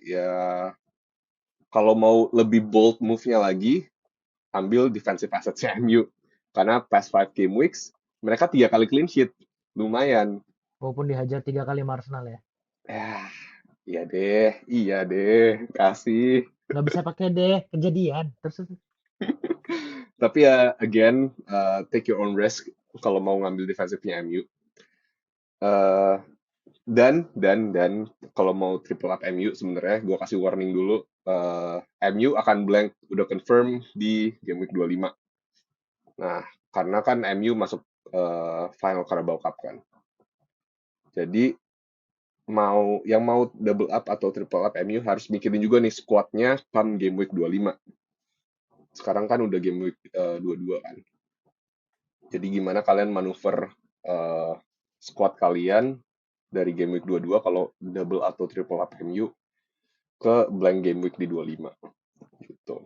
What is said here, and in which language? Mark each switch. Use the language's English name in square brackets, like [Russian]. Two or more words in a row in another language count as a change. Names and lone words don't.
[Indonesian] Ya, kalau mau lebih [English] bold move-nya [Indonesian] lagi, ambil [English] defensive assets [Indonesian] MU. Karena [English] past 5 game weeks, [Indonesian] mereka 3 kali [English] clean sheet. [Indonesian] Lumayan. Walaupun dihajar 3 kali sama Arsenal ya. Ya, iya deh, kasih. Nggak bisa pakai deh, kejadian. Terus. Tapi ya, [English] again, take your own risk [Indonesian] kalau mau ngambil defensifnya [English] MU. [Indonesian] Eh, dan kalau mau [English] triple up [Indonesian] MU sebenarnya gue kasih warning dulu. MU akan blank udah confirm di [English] game week 25. [Indonesian] Nah, karena kan MU masuk final Carabao Cup kan. Jadi mau [English] double up [Indonesian] atau [English] triple up [Indonesian] MU harus mikirin juga nih squadnya [English] come game week 25. [Indonesian] Sekarang kan udah [English] game week 22 [Indonesian] kan. Jadi gimana kalian manuver squad kalian dari [English] game week 22 [Indonesian] kalau double atau [English] triple up [Indonesian] MU ke [English] blank game week [Indonesian] di 25 gitu.